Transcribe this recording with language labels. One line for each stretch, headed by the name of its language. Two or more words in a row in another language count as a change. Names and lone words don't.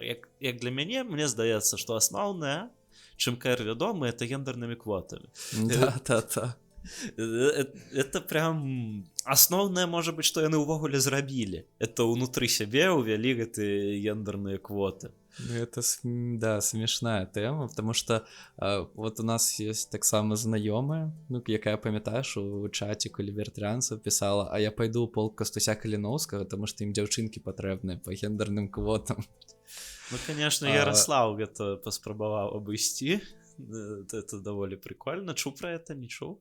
Belarusian: Як для мяне, мне здаецца, што асноўнае, чым КР вядомы, это гендернымі квотамі. Да. Это прям асноўнае, можа быць, што яны ўвогуле зрабілі. Это ўнутры сябе ўвялі гэтыя гендерныя квоты. Это, да, смешная тэма,
Russian: потому что вот у нас есть
Belarusian: таксама знаёмая, ну, якая, памятаеш, у чаціку лібертарыянцаў пісала, а я пайду ў полк Кастуся Каліноўскага, таму што ім дзяўчынкі патрэбныя па гендерным квотам. Ну, конечно, Ярослаў гэта паспрабаваў абысці. Это даволі прикольно. Чуў пра это, не чуў?